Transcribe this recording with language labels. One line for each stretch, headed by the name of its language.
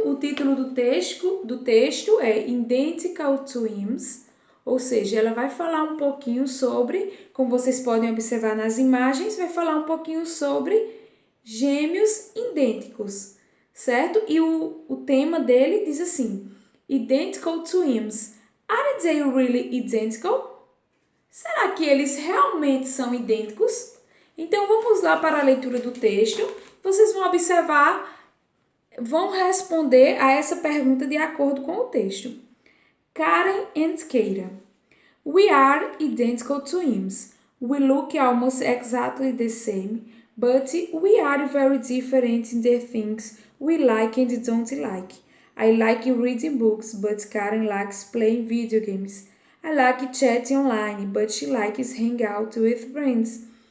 Portuguese: O título do texto é Identical Twins, ou seja, ela vai falar um pouquinho sobre, como vocês podem observar nas imagens, vai falar um pouquinho sobre gêmeos idênticos, certo? E o tema dele diz assim, Identical Twins.
English: Are they really identical?
Portuguese: Será que eles realmente são idênticos? Então, vamos lá para a leitura do texto. Vocês vão observar, vão responder a essa pergunta de acordo com o texto.
English: Karen and Keira. We are identical twins. We look almost exactly the same, but we are very different in the things we like and don't like. I like reading books, but Karen likes playing video games. I like chatting online, but she likes hanging out with friends.